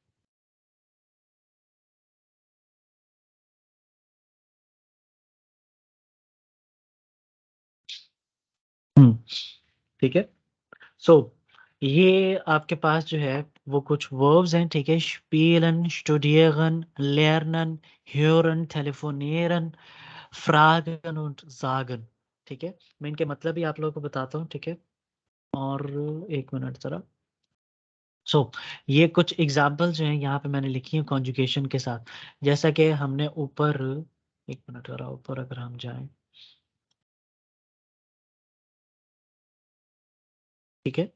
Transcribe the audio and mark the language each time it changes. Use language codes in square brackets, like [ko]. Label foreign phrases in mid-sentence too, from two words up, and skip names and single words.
[hi] हम्म, ठीक है। सो ये आपके पास जो है वो कुछ वर्ब्स हैं, ठीक है, [de] spielen, studieren, lernen, hören, telefonieren, fragen und sagen, [hi] ठीक है। मैं इनके मतलब भी आप लोगों को बताता हूँ, ठीक है। और एक मिनट जरा। सो ये कुछ एग्जाम्पल जो हैं यहाँ पे मैंने लिखी हैं कॉन्जुगेशन के साथ, जैसा कि हमने ऊपर, एक मिनट जरा ऊपर अगर हम जाएं, ठीक है।